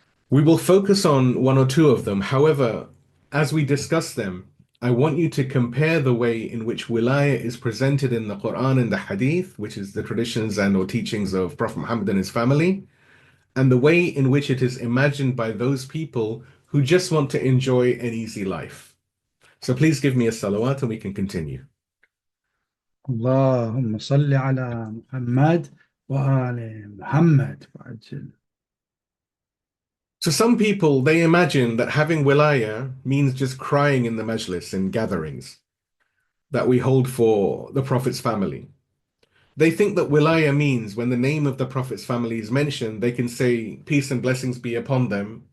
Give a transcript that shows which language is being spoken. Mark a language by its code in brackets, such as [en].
[en] We will focus on one or two of them. However, as we discuss them, I want you to compare the way in which wilayah is presented in the Quran and the Hadith, which is the traditions and or teachings of Prophet Muhammad and his family, and the way in which it is imagined by those people who just want to enjoy an easy life. So please give me a salawat and we can continue. [ar] اللهم صل على محمد وآل محمد وعجل. [en] So some people, they imagine that having wilayah means just crying in the majlis and gatherings that we hold for the Prophet's family. They think that wilayah means when the name of the Prophet's family is mentioned, they can say, peace and blessings be upon them.